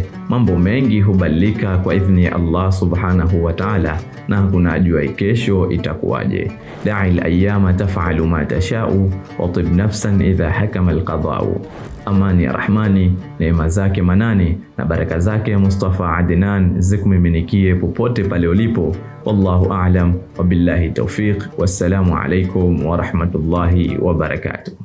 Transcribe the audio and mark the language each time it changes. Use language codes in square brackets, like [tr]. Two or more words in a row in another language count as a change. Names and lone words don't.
[sw] Mambo mengi hubadilika kwa idhni ya Allah [ar] سبحانه وتعالى, [sw] na hakuna ajuaye kesho itakuwaje. [ar] دع الأيام تفعل ما تشاء وطب نفسا إذا حكم القضاء. [sw] Amani ya Rahmani, neema zake manani na baraka zake Mustafa Adnan zikumiminikie popote pale ulipo. [ar] والله أعلم وبالله التوفيق والسلام عليكم ورحمة الله وبركاته.